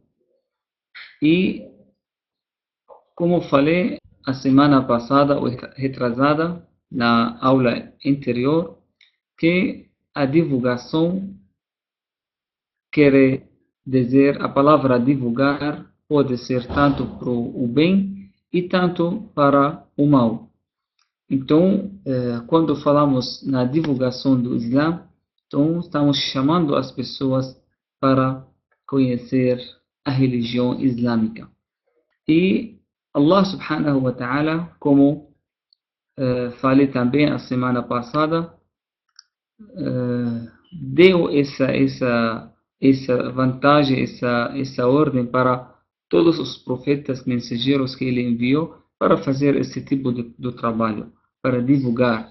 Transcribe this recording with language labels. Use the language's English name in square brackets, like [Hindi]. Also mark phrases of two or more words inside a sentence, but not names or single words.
[Portuguese] E, como falei a semana passada ou retrasada, na aula anterior, que a divulgação quer dizer, a palavra divulgar pode ser tanto para o bem e tanto para o mal. Então, quando falamos na divulgação do Islã, então estamos chamando as pessoas para conhecer a religião islâmica. [Arabic] E الله سبحانه وتعالى, [Portuguese] como falei também a semana passada, deu essa vantagem, essa ordem para todos os profetas mensageiros que ele enviou para fazer esse tipo de trabalho, para divulgar.